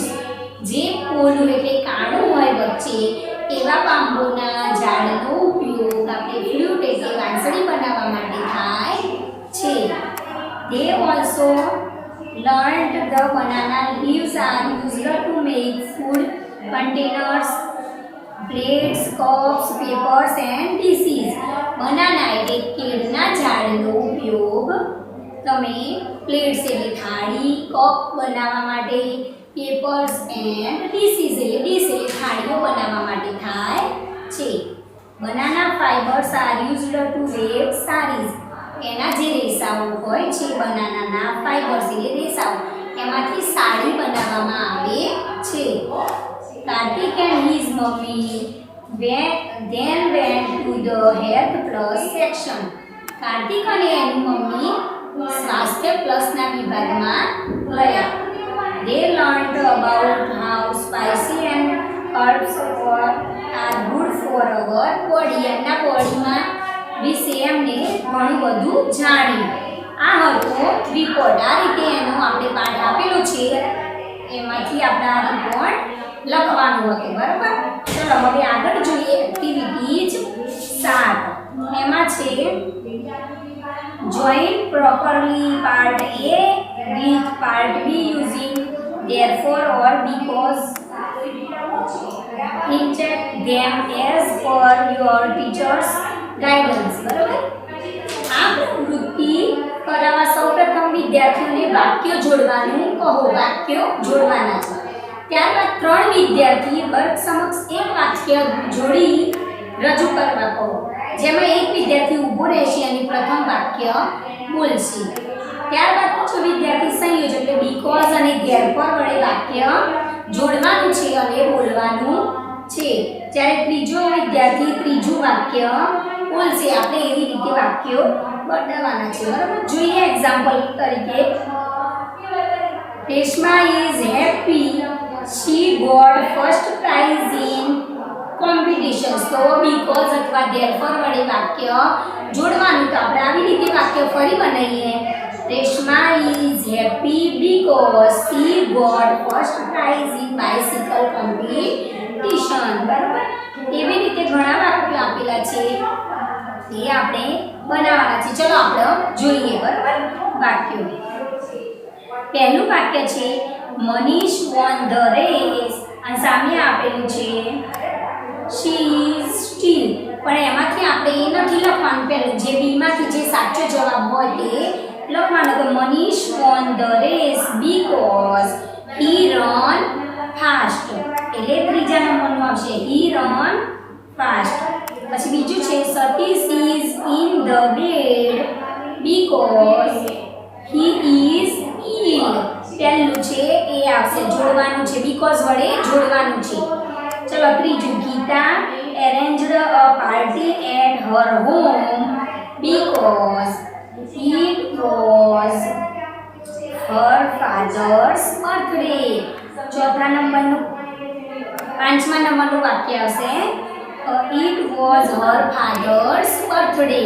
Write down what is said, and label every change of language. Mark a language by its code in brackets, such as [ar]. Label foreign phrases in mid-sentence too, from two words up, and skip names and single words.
[gu] જે પોલું એટલે કાણું હોય વચ્ચે એવા બાંબુના ઝાડનો ઉપયોગ આપણે ફ્લૂટ એટલે વાંસળી બનાવવા માટે થાય છે. [en] They also learned the banana leaves are used to make food containers, plates, cups, papers and dishes. [gu] બનાના એટલે કેળના ઝાડનો ઉપયોગ તમે પ્લેટ્સ એટલે થાળી, કપ બનાવવા માટે, [en] papers and dishes [gu] એટલે ડીશ એટલે થાળીઓ બનાવવા માટે થાય છે. [en] banana fibers are used to weave sarees. [gu] એના જે રેસાઓ હોય છે બનાનાના ફાઇબર્સ એટલે રેસાઓ એમાંથી સાડી બનાવવામાં આવે છે. [en] Kartik and his mummy then went to the health plus section. [gu] કાર્તિક અને એની મમ્મી સ્વાસ્થ્ય પ્લસના વિભાગમાં ગયા. [en] They learned about how spicy and herbs are good for our body. [gu] એમના બોડીમાં વિશે એમને ઘણું બધું જાણ્યું. આ હતો રિપોર્ટ. આ રીતે એનો આપણે પાઠ આપેલો છે એમાંથી આપણે આ રિપોર્ટ લખવાનું હતું. બરાબર. ચલો હવે આગળ જોઈએ એક્ટિવિટીઝ 7. એમાં છે [en] join properly part A with part B using therefore or because. Inject them as per your teacher's guidance. [gu] બરાબર. આ પ્રવૃત્તિ કરાવવા સૌપ્રથમ વિદ્યાર્થીઓને વાક્ય જોડવાનું કહો. વાક્યો જોડવાના છે. ત્યારબાદ 3 વિદ્યાર્થી વર્ગ સમક્ષ એક વાક્ય જોડી રજૂ કરવા કહો. જેમાં એક વિદ્યાર્થી ઊભો રહેશે અને પ્રથમ વાક્ય બોલશે. ત્યારબાદ બીજો વિદ્યાર્થી સંયોજક એટલે બીકોઝ અને ધેરફોર વડે વાક્ય જોડવાનું છે અને બોલવાનું છે. જ્યારે ત્રીજો વિદ્યાર્થી ત્રીજું વાક્ય બોલશે. આપણે એવી રીતે વાક્યો બનાવવાના છે. બરાબર. જોઈએ એક્ઝામ્પલ તરીકે [en] Reshma is happy she got first prize in competitions. [gu] તો because અથવા therefore વડે વાક્ય જોડવાનું. તો આપણે આવી રીતે વાક્ય ફરી બનાવીએ. [en] રેશમા is happy because she got first prize in bicycle competition. [gu] બરાબર. એવી રીતે ઘણા વાક્યો આપેલા છે એ આપણે બનાવવાના છે. ચલો આપણે જોઈએ. બરાબર. વાક્યો. પહેલું વાક્ય છે મનીષ [en] won the race. [gu] અને સામે આપેલું છે [en] she is still. [gu] પણ એમાંથી આપણે એ નથી લખવાનું. પહેલું જે બી માંથી જે સાચો જવાબ હોય તે લખવાનો. [en] તો મનીષ won the race because he run fast. [gu] એટલે ત્રીજા નંબરનું આવશે [en] he run fast. પછી બીજું છે સતીશ is in the bed because he is ill. [gu] પહેલું છે એ આવશે. જોડવાનું છે. બીકોઝ વડે જોડવાનું છે. ચલો ત્રીજું [en] ગીતા arranged a party at her home because it was her father's birthday. [gu] ચોથા નંબરનું પાંચમા નંબરનું વાક્ય આવશે [en] it was her father's birthday.